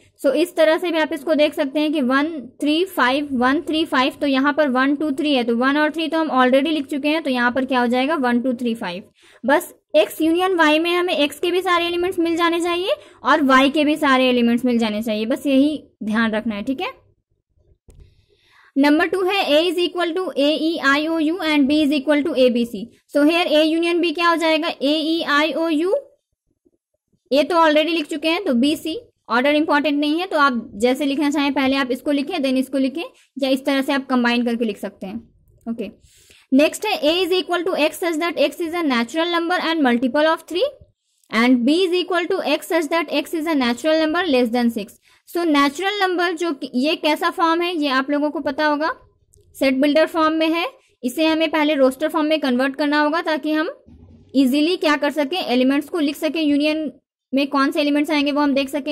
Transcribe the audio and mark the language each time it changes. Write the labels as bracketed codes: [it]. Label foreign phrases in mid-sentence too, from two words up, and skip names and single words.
[hi] सो इस तरह से भी आप इसको देख सकते हैं कि 1 3 5 1 3 5, तो यहाँ पर 1 2 3 है, तो 1 और 3 तो हम ऑलरेडी लिख चुके हैं, तो यहाँ पर क्या हो जाएगा? 1 2 3 5. बस x यूनियन y में हमें x के भी सारे एलिमेंट्स मिल जाने चाहिए और y के भी सारे एलिमेंट्स मिल जाने चाहिए, बस यही ध्यान रखना है. ठीक है. नंबर 2 है [en] a is equal to a e i o u and b is equal to a b c. so here [hi] a यूनियन b क्या हो जाएगा? a e i o u. a तो ऑलरेडी लिख चुके हैं, तो b c. ऑर्डर इंपॉर्टेंट नहीं है, तो आप जैसे लिखना चाहें पहले आप इसको लिखें देन इसको लिखें, या इस तरह से आप कंबाइन करके लिख सकते हैं. [en] ok. next है a is equal to x such that x is a natural number and multiple of 3 and b is equal to x such that x is a natural number less than 6. [hi] सो [en] natural number [hi] जो ये कैसा फॉर्म है ये आप लोगों को पता होगा, [en] set builder form [hi] में है. इसे हमें पहले [en] roster form [hi] में कन्वर्ट करना होगा ताकि हम इजीली क्या कर सकें, एलिमेंट्स को लिख सकें, यूनियन में कौन से एलिमेंट्स आएंगे वो हम देख सकें.